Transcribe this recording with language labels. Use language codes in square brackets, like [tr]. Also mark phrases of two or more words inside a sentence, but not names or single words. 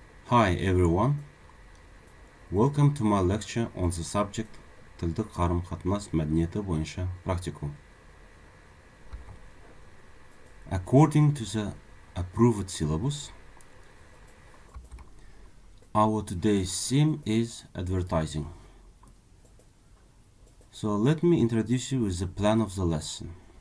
[en] Hi everyone, welcome to my lecture on the subject [kk] Тілдік қарым-қатынас мәдениеті бойынша практикум. [en] According to the approved syllabus, our today's theme is advertising. So let me introduce you with the plan of the lesson.